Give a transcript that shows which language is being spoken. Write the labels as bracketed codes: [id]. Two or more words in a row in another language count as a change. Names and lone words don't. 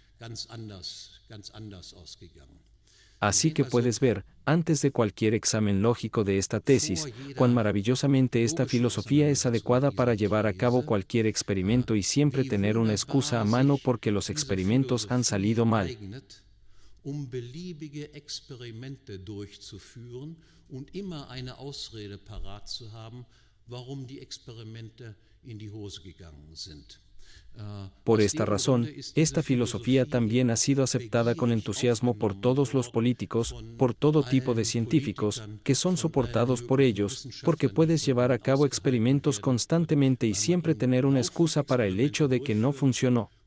[es] Así que puedes ver, antes de cualquier examen lógico de esta tesis, cuán maravillosamente esta filosofía es adecuada para llevar a cabo cualquier experimento y siempre tener una excusa a mano porque los experimentos han salido mal. [de] Beliebige Experimente durchzuführen und immer eine Ausrede parat zu haben, warum die Experimente in die Hose gegangen sind. [es] Por esta razón, esta filosofía también ha sido aceptada con entusiasmo por todos los políticos, por todo tipo de científicos, que son soportados por ellos, porque puedes llevar a cabo experimentos constantemente y siempre tener una excusa para el hecho de que no funcionó.